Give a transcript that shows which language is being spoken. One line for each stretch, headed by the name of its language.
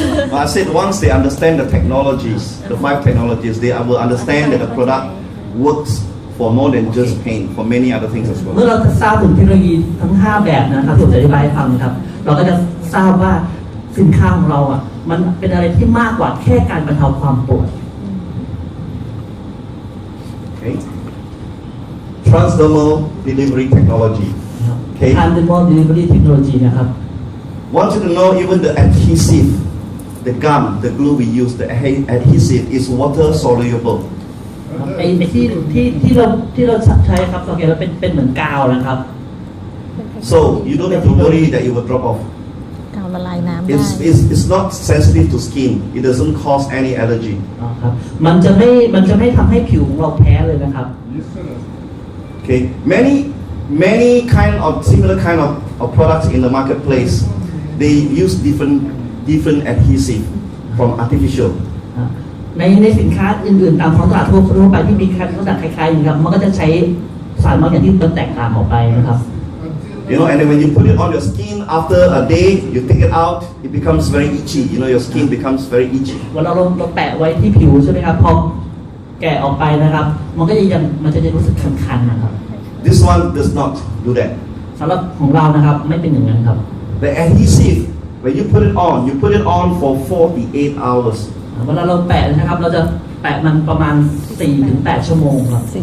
English: Well, I said once they understand the technologies, the 5 technologies, they will understand that the product works for more than just pain, for many other things as
Thai: เมื่อ
English: well.
Thai: เราจะทราบถึงเทคโนโลยีทั้ง5แบบนะครับที่ผมจะอธิบายให้ฟังนะครับเราก็จะทราบว่าสินค้าของเราอ่ะมันเป็นอะไรที่มากกว่าแค่การบรรเทาความปวด
English: Okay. Transdermal delivery technology. Okay. Transdermal delivery technology
Thai: นะครับ
English: Want you to know even the adhesive, the gum, the glue we use, the adhesive is water soluble.
Thai: ไอ้ที่เราใช้ครับสังเกตว่าเป็นเหมือนกาวนะครับ
English: So you don't have to worry that it will drop off.
Thai: กาวละลายน้ำได้
English: It's not sensitive to skin. It doesn't cause any allergy.
Thai: ครับมันจะไม่ทำให้ผิวของเราแพ้เลยนะครับ
English: Okay, many kind of similar kind of products in the marketplace, they use different adhesive from artificial.
Thai: ในสินค้าอื่นๆตามท้องตลาดทั่วไปที่มีลักษณะคล้ายๆอย่างครับมันก็จะใช้สารบางอย่างที่มันแตกต่างออกไปนะครับ
English: You know, and then when you put it on your skin after a day, you take it out, it becomes very itchy. You know, your skin becomes very itchy.
Thai: เวลาเราแปะไว้ที่ผิวใช่ไหมครับพอแกะออกไปนะครับมันก็จะรู้สึกคันๆนะครับ
English: This one does not do that.
Thai: สำหรับของเรานะครับไม่เป็นอย่างนั้นครับ
English: The adhesive, when you put it on for 48 hours.
Thai: เวลาเราแปะนะครับเราจะแปะมันประมาณ 4-8 ชั่วโมงครับ